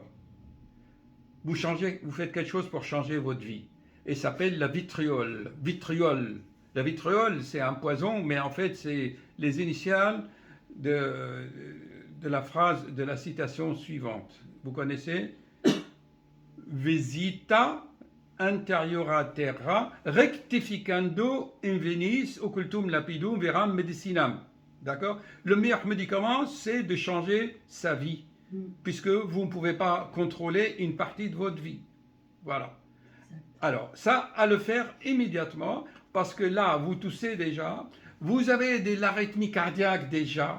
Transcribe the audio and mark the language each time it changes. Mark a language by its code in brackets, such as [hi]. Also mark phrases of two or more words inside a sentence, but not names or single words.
[fr] Vous faites quelque chose pour changer votre vie. Et ça s'appelle la vitriol. La vitriol, c'est un poison, mais en fait, c'est les initiales de la phrase, de la citation suivante. Vous connaissez? [la] Visita anteriora terra rectificando invenis occultum lapidum veram medicinam. [fr] D'accord? Le meilleur médicament, c'est de changer sa vie, puisque vous ne pouvez pas contrôler une partie de votre vie. Voilà. Alors, ça, à le faire immédiatement, parce que là, vous toussez déjà, vous avez de l'arythmie cardiaque déjà.